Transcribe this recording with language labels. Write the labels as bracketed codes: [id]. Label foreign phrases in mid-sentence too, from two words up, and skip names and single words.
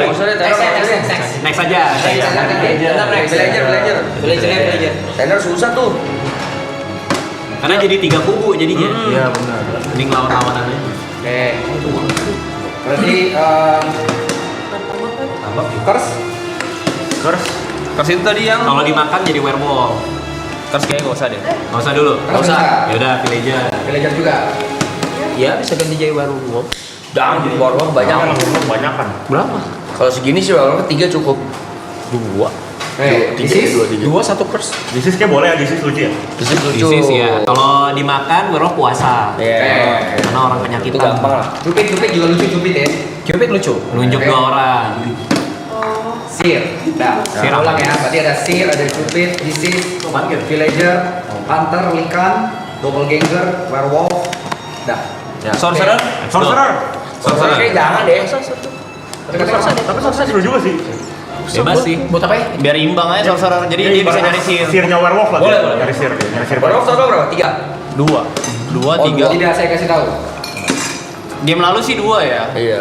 [id] Next aja. Villager. Trainer susah tuh. Karena jadi 3 kubu jadinya. Iya benar. Mending lawan-lawanan aja. Oke. Berarti Apa? Curse, Curse. Kers itu tadi yang Kalau dimakan jadi werewolf. Kers kayaknya gak usah deh. Nggak usah dulu. Nggak usah. Ya udah villager. villager juga. Iya bisa ganti jadi werewolf. Jangan jadi werewolf Banyak banyak. kan? Banyakan. Berapa? Kalau segini sih werewolf 3 cukup. 2. Oke, Tiga, disease, 2, 3. 2 1 curse. Disis kayak boleh ya, disis lucu ya. Disis lucu. Disease ya. Kalau dimakan werewolf puasa. Iya. Karena orang penyakitan. Itu gampang lah. Cupid juga lucu Cupid ya. Cupid lucu. Nunjuk Oke. 2 orang. Seer. Nah, Seer ulang apa? ya. Berarti ada Seer, ada Cupid, disease, villager, hunter, Likan, doppelganger, werewolf. Dah. Sorcerer? Sorcerer. Sorcerer kayak jangan deh. Tapi sorcerer seru juga sih. Bebas sih. Buat apa ya? Biar imbang aja sorcerer. Jadi dia bisa nyari sihir. Sihirnya werewolf lah. Boleh, dia. boleh. Nyari sihir dia. Nyari sihir. Werewolf total berapa? 3. 2, 2, 3. Tidak, saya kasih tahu. Game lalu sih 2 ya. Iya.